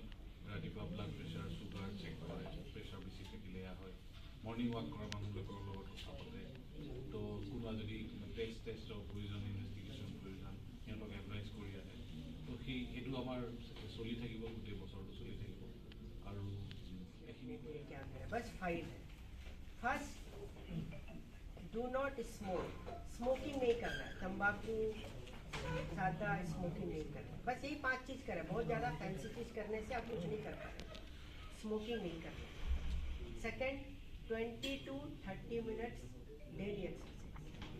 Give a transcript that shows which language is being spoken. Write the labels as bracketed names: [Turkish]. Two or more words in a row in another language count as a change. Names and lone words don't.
[Assamese] ৰাতিপুৱা ব্লাড প্ৰেছাৰ, চুগাৰ চেক কৰে, প্ৰেছাৰ বেছি থাকিলে হয়, মৰ্ণিং ৱাক কৰা মানুহবিলাকৰ লগত কথা পাতে। তো কোনোবা যদি টেষ্টৰ প্ৰয়োজন, ইনভেষ্টিগেশ্যন প্ৰয়োজন, সিহঁতক এডভাইচ কৰি আহে। তো সেইটো আমাৰ চলি থাকিব, গোটেই বছৰটো চলি থাকিব। আৰু এইখিনি [Hindi] बस 5 है। फर्स्ट, [English] do not smoke. [Hindi] स्मोकिंग नहीं करना है, तंबाकू, सादा स्मोकिंग नहीं करना है। बस यही 5 चीज़ करें। बहुत ज़्यादा फैंसी चीज़ करने से आप कुछ नहीं कर पाएंगे। स्मोकिंग नहीं करना। सेकेंड, 20 to 30 [English] minutes daily exercise.